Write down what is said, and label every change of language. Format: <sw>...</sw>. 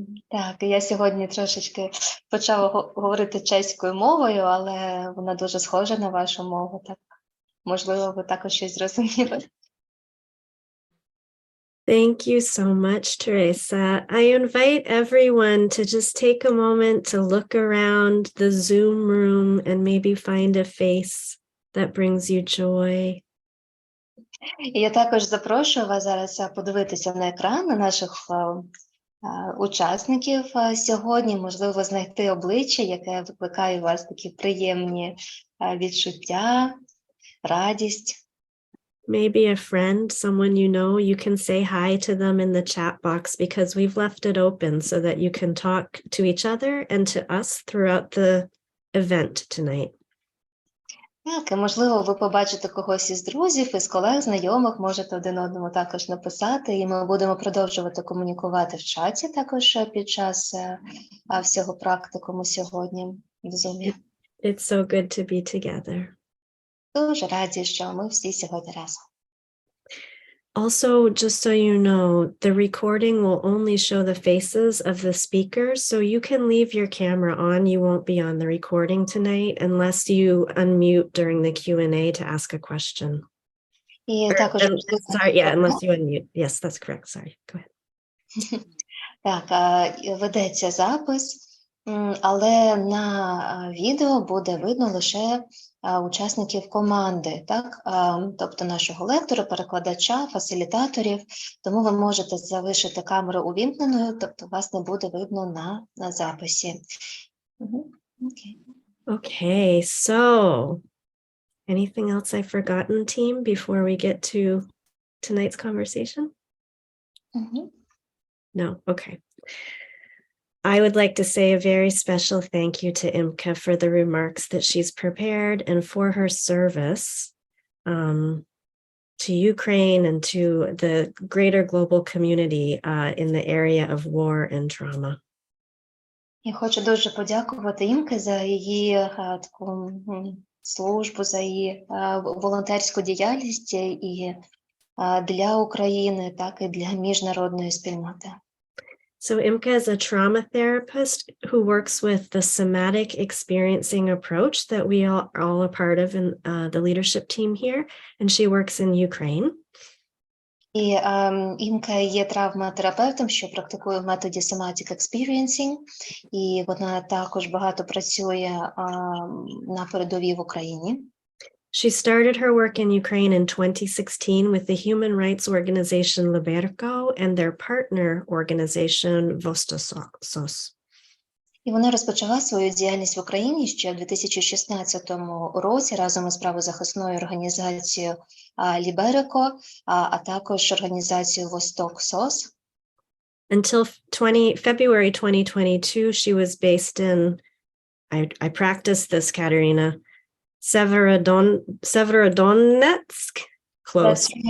<uk>Так, я сьогодні трошечки почала говорити чеською мовою, але вона дуже схожа на вашу мову. Так, можливо, ви також щось зрозуміли.</uk> <en>Thank you so much, Teresa. I invite everyone to just take a moment to look around the Zoom room and maybe find a face that brings you joy.</en> <uk>І я також запрошую вас зараз подивитися на екран на наших учасників сьогодні, можливо, знайти обличчя, яке викликає у вас такі приємні відчуття, радість.</uk> <en>Maybe a friend, someone you know, you can say hi to them in the chat box because we've left it open so that you can talk to each other and to us throughout the event tonight.</en> <uk>Так, і можливо, ви побачите когось із друзів, із колег, знайомих, можете один одному також написати, і ми будемо продовжувати комунікувати в чаті також під час всього практикуму сьогодні в Zoom.</uk> <en>It's so good to be together.</en> <uk>Дуже раді, що ми всі сьогодні разом.</uk> <en>Also, just so you know, the recording will only show the faces of the speakers, so you can leave your camera on. You won't be on the recording tonight unless you unmute during the Q&A to ask a question.</en> <uk>І також</uk> <en>Sorry, yeah, unless you unmute. Yes, that's correct. Sorry, go ahead.</en> <uk>Так, ведеться запис, але на відео буде видно лише учасників команди, так? Тобто нашого лектора, перекладача, фасилітаторів, тому ви можете залишити камеру увімкненою, тобто вас не буде видно на записі.</uk> <en>Okay, so anything else I've forgotten, team, before we get to tonight's conversation? No, okay. I would like to say a very special thank you to Imke for the remarks that she's prepared and for her service to Ukraine and to the greater global community in the area of war and trauma.</en> <uk>Я хочу дуже подякувати Імке за її таку службу, за її волонтерську діяльність і для України, так і для міжнародної спільноти.</uk> <en>So Imke is a trauma therapist who works with the somatic experiencing approach that we are all a part of in the leadership team here, and she works in Ukraine.</en> <uk>І Імка є травматерапевтом, що практикує в методі somatic experiencing, і вона також багато працює на передовій в Україні.</uk> <en>She started her work in Ukraine in 2016 with the human rights organization Liberko and their partner organization Vostok SOS.</en> <uk>І вона розпочала свою діяльність в Україні ще в 2016 році разом із правозахисною організацією Liberko, а також організацією Vostok SOS.</uk> <en>Until February 2022, she was based in, I practiced this, Katerina, Sievierodonetsk, close.</en>